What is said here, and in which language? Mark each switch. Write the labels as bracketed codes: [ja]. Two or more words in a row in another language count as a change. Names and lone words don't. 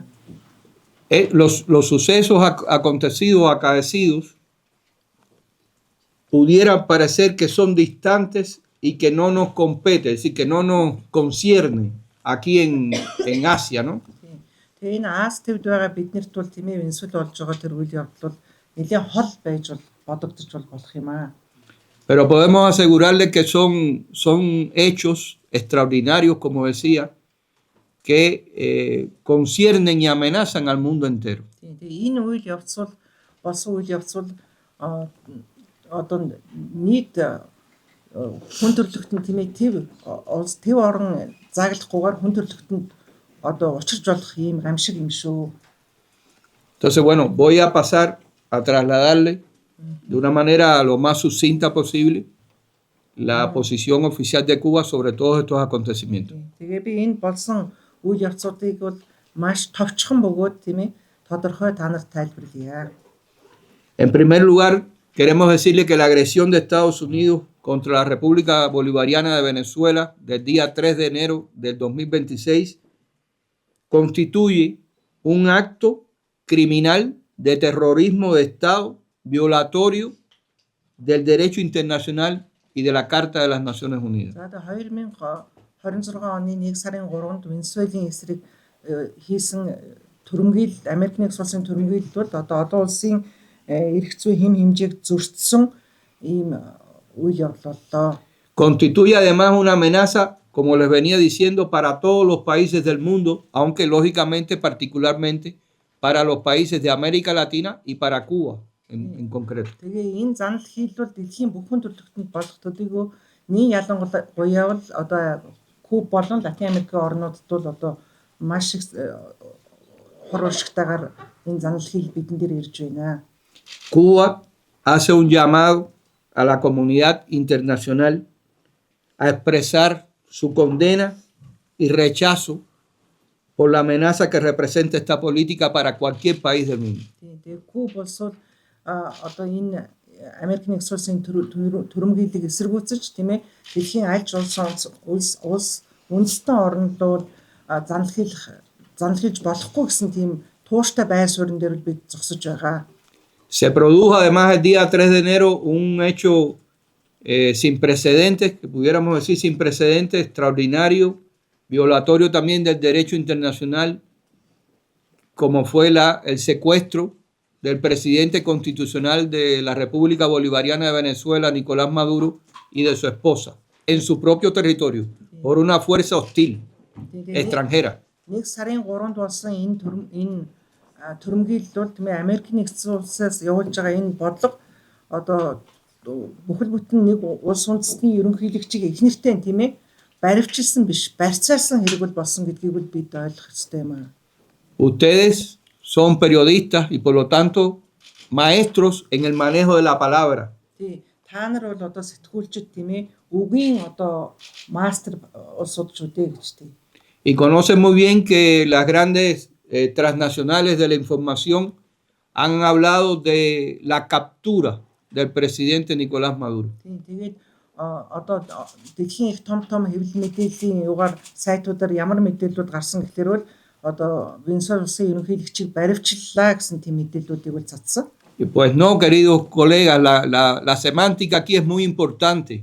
[es] Los sucesos acaecidos pudieran parecer que son distantes y que no nos compete, es decir, que no nos concierne aquí en Asia, ¿no? [mn] Тэгээ энэ Аз төвд байгаа биднэрт бол тийм ээ Венесуэл болж байгаа тэр үйл явдал бол нэлээд хол байж бодогдож болох юм аа. [es] Pero podemos asegurarles que son hechos extraordinarios, como decía, que conciernen y amenazan al mundo entero. [mn] Тэгээ энэ үйл явц бол болсон үйл явц бол одоо нийт хүн төрөлхтөн тийм ээ төв орон заглахгүйгээр хүн төрөлхтөнд одоо учирч болох ийм гамшиг юм шүү. [es] Entonces, bueno, voy a pasar a trasladarle de una manera lo más sucinta posible la posición oficial de Cuba sobre todos estos acontecimientos. [mn] Тэгээ би энэ болсон үйл явцуудыг бол маш товчхон бөгөөд тийм ээ тодорхой та нарт тайлбарлая. [es] En primer lugar, queremos decirle que la agresión de Estados Unidos contra la República Bolivariana de Venezuela del día 3 de enero del 2026 constituye un acto criminal de terrorismo de Estado violatorio del derecho internacional y de la Carta de las Naciones Unidas. [mn] За одоо 2026 оны 1 сарын 3-нд Венесуелийн эсрэг хийсэн түрэмгийл Америк нэгдсэн улсын түрэмгийлэлд бол одоо олон улсын эрх зүйн хэм хэмжээг зөрчсөн ийм үйл явдал боллоо. [es] Constituye además una amenaza, como les venía diciendo, para todos los países del mundo, aunque lógicamente particularmente para los países de América Latina y para Cuba en concreto. [mn] Тэгээ энэ занал хийлбэл дэлхийн бүхэн төрөлхтөнд болох төдийгүй нэг ялангуяа бол одоо Куб болон Латин Америкийн орнуудад бол одоо маш их хор уршигтайгаар энэ занал хийл бидэн дээр ирж байна. [es] Cuba hace un llamado a la comunidad internacional a expresar su condena y rechazo por la amenaza que representa esta política para cualquier país del mundo. [mn] Тэгээ Куб болсоо одоо энэ Америк нэгдсэн улсын түрэмгийллийг эсэргүүцэж тийм ээ дэлхийн аль улс үндэстэн орнууд занал хийж болохгүй гэсэн тийм тууштай байр суурин дээр бид зогсож байгаа. [es] Se produjo además el día 3 de enero un hecho sin precedentes, que pudiéramos decir sin precedentes, extraordinario, violatorio también del derecho internacional, como fue el secuestro del presidente constitucional de la República Bolivariana de Venezuela, Nicolás Maduro, y de su esposa, en su propio territorio, por una fuerza hostil, extranjera. [mn] 1 сарын 3-нд болсон энэ түрэмгийлэл бол тийм ээ Америк нэгдсэн улсаас явуулж байгаа энэ бодлого одоо бүхэл бүтэн нэг улс үндэстний ерөнхийлөгчийг их нэртэй тийм ээ баривчилсан биш барьцаалсан хэрэг бол болсон гэдгийг бол бид ойлгох ёстой юм аа. [es] Ustedes son periodistas y por lo tanto maestros en el manejo de la palabra. [mn] Тий та нар бол одоо сэтгүүлчид тийм ээ үгийн одоо мастер улсууд шүү дээ гэж тий. [es] Y conocen muy bien que las grandes transnacionales de la información han hablado de la captura del presidente Nicolás Maduro. [mn] Тэгээд одоо дэлхийн их том хэвлэл мэдээллийн югаар сайтуудаар ямар мэдээлэлүүд гарсан гэхээр бол одоо Венесуэла улсын ерөнхийлөгчийг баривчлаа гэсэн тийм мэдээллүүдийг бол цацсан. [es] Y pues no, queridos colegas, la semántica aquí es muy importante.